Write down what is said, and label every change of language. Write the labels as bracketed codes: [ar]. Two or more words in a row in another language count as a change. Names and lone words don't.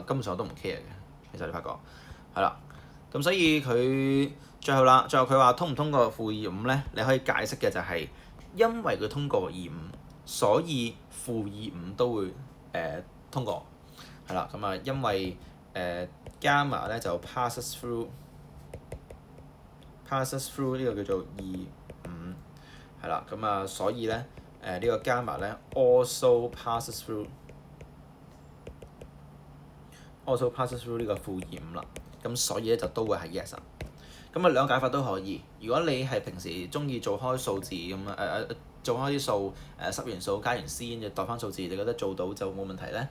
[yue] 根本上我都唔 care 嘅，其實你發覺係啦，咁所以佢最後佢話通唔通過-25咧？你可以解釋嘅就係因為佢通過25，所以-25都會通過，係啦，咁啊因為gamma 咧就 [en] passes through [yue] 呢個叫做25。係啦，咁啊，所以咧，呢個 gamma 咧 [en] also passes through [yue] 呢個-25啦，咁所以咧就都會係 yes 啊。咁啊兩個解法都可以。如果你係平時中意做開數字咁做開啲數濕完數加完 c 跟住代翻數字，你覺得做到就冇問題咧？